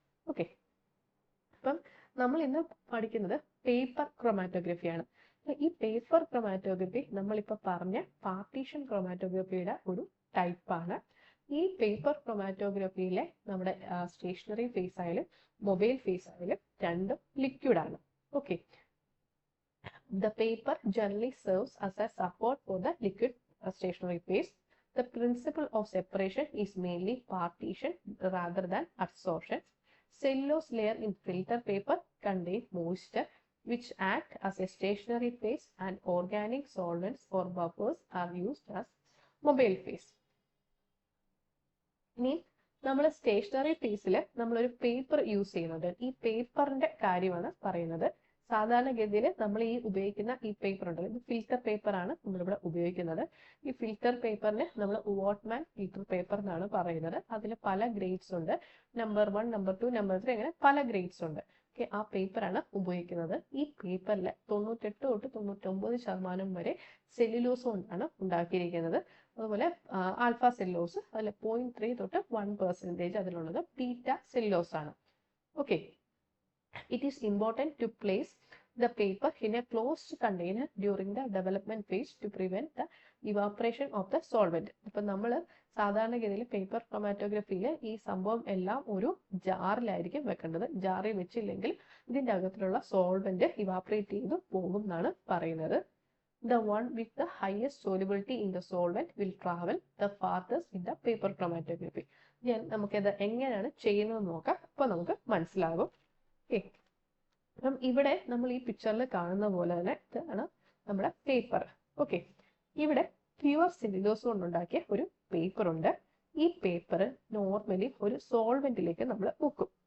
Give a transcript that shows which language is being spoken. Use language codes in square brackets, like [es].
[ml] Okay, അപ്പം നമ്മൾ ഇന്ന് പഠിക്കുന്നത് പേപ്പർ ക്രോമാറ്റോഗ്രഫിയാണ്. ഈ പേപ്പർ ക്രോമാറ്റോഗ്രഫി നമ്മളിപ്പോൾ പറഞ്ഞ പാർട്ടീഷൻ ക്രോമാറ്റോഗ്രഫിയുടെ ഒരു ടൈപ്പാണ്. ഈ പേപ്പർ ക്രോമാറ്റോഗ്രഫിയിലെ നമ്മുടെ സ്റ്റേഷനറി ഫേസ് ആയാലും മൊബൈൽ ഫേസ് ആയാലും രണ്ടും ലിക്വിഡ് ആണ്. [en] Okay, the paper generally serves as a support for the liquid stationary phase. The principle of separation is mainly partition rather than adsorption. Cellulose layer in filter paper contain moisture which act as a stationary phase, and organic solvents or buffers are used as mobile phase. [ml] ഇനി നമ്മൾ stationery ഫേസിൽ നമ്മളൊരു paper use ചെയ്യുന്നുണ്ട്. ഈ പേപ്പറിന്റെ കാര്യമാണ് പറയുന്നത്. സാധാരണഗതിയിൽ നമ്മൾ ഈ ഉപയോഗിക്കുന്ന ഈ പേപ്പർ ഉണ്ടല്ലോ, ഇത് ഫിൽറ്റർ പേപ്പർ ആണ് നമ്മളിവിടെ ഉപയോഗിക്കുന്നത്. ഈ ഫിൽറ്റർ പേപ്പറിന് നമ്മൾ വാട്ട്മാൻ ഫിൽറ്റർ പേപ്പർ എന്നാണ് പറയുന്നത്. അതിൽ പല ഗ്രേഡ്സ് ഉണ്ട്. നമ്പർ 1, നമ്പർ 2, നമ്പർ 3 അങ്ങനെ പല ഗ്രേഡ്സ് ഉണ്ട്. ഓക്കെ, ആ പേപ്പറാണ് ഉപയോഗിക്കുന്നത്. ഈ പേപ്പറിൽ 98 തൊട്ട് 99% വരെ സെല്ലുലോസ് കൊണ്ടാണ് ഉണ്ടാക്കിയിരിക്കുന്നത്. അതുപോലെ ആൽഫ സെല്ലോസ് അതിൽ 0.3 തൊട്ട് 1% അതിലുള്ളത് ബീറ്റ സെല്ലോസ് ആണ്. [en] Okay, it is important to place the paper in a closed container during the development phase to prevent the evaporation of the solvent. [ml] അപ്പം നമ്മൾ സാധാരണഗതിയിൽ പേപ്പർ ക്രോമാറ്റോഗ്രഫിയിൽ ഈ സംഭവം എല്ലാം ഒരു ജാറിലായിരിക്കും വെക്കേണ്ടത്. ജാറിൽ വെച്ചില്ലെങ്കിൽ ഇതിൻ്റെ അകത്തിലുള്ള സോൾവെന്റ് ഇവാപറേറ്റ് ചെയ്ത് പോകും എന്നാണ് പറയുന്നത്. [en] The one with the highest solubility in the solvent will travel the farthest in the paper chromatography. [ml] നമുക്കത് എങ്ങനെയാണ് ചെയ്യുന്നത് നോക്കാം. അപ്പോൾ നമുക്ക് മനസ്സിലാകും. അപ്പം ഇവിടെ നമ്മൾ ഈ പിക്ചറിൽ കാണുന്ന പോലെ തന്നെ ഇതാണ് നമ്മുടെ പേപ്പർ. ഓക്കെ, ഇവിടെ പ്യുവർ സെല്ലുലോസ് കൊണ്ടുണ്ടാക്കിയ ഒരു പേപ്പർ ഉണ്ട്. ഈ പേപ്പർ നോർമലി ഒരു സോൾവെന്റിലേക്ക് നമ്മൾ മുക്കും.